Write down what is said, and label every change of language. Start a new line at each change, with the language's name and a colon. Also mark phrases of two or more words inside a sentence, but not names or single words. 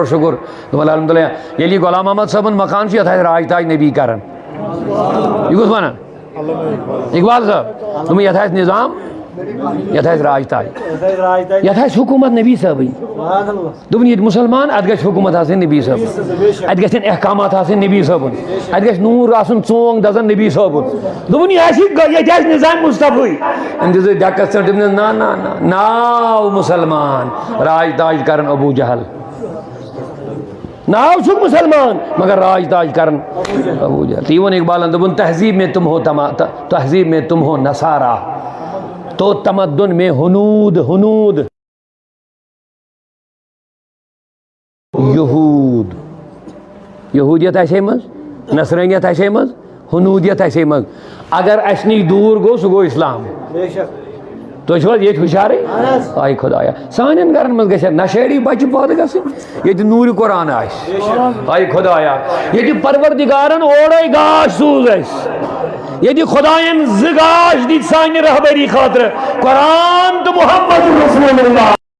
Kashmiri: پوٚٹ شُکُر دوٚپُن الحمدُاللہ ییٚلہِ یہِ غلام محمد صٲبُن مکان چھُ یتھ آسہِ راج تاج نبی کران یہِ کُس ونان اقبال صٲب دوٚپُن یتھ آسہِ نظام یتھ آسہِ راج تاج یتھ آسہِ حکوٗمت نبی صٲبٕنۍ دوٚپُن ییٚتہِ مُسلمان اتھ گژھِ حکوٗمت آسٕنۍ نبی صٲبٕنۍ اتہِ گژھن احکامات آسٕنۍ نبی صٲبُن اتہِ گژھِ نوٗر آسُن ژونٛگ دزان نبی صٲبُن دوٚپُن یہِ آسہِ ییٚتہِ آسہِ نظام مُصطفی أمۍ دِژ ڈٮ۪کس ژٔٹ أمۍ دوٚپ نہ ناو مُسلمان راج تاج کران ابوٗ جہل ناو چھُکھ مُسلمان مگر راج تاج کران ابوٗ جہل تی ووٚن اقبالن دوٚپُن
Urdu: تہذیب میں تم ہو نصارا تو تمدن میں ہنود
Kashmiri: یہود یہودیت آسے منٛز نصرٲنیت آسے منٛز ہنوٗدیت آسے منٛز اگر اسہِ نِش دوٗر گوٚو سُہ گوٚو اسلام تُہۍ چھِو حظ ییٚتہِ ہُشارٕے آے خۄدایا سانٮ۪ن گرن منٛز گژھِ نشٲڑی بچہِ پٲدٕ گژھٕنۍ ییٚتہِ نوٗرِ قرآن آسہِ آے خۄدایا ییٚتہِ پروردِگارن اورے گاش سوٗز اسہِ ییٚتہِ خۄداین زٕ گاش دِتۍ سانہِ رہبری خٲطرٕ قرآن تہٕ محمد رسول اللہ